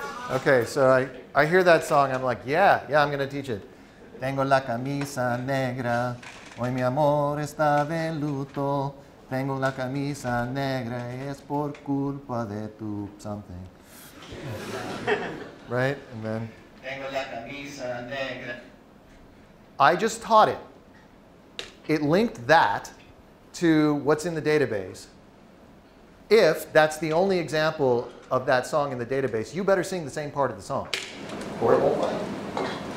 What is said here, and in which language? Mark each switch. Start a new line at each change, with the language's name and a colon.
English: Okay, so I hear that song, I'm like, yeah, I'm going to teach it.
Spanish: Tengo la camisa negra, hoy mi amor está de luto. Tengo la camisa negra, es por culpa de tu
English: something. Right? And then
Spanish: Tengo la camisa negra.
English: I just taught it. It linked that to what's in the database. If that's the only example of that song in the database, you better sing the same part of the song, or it won't play.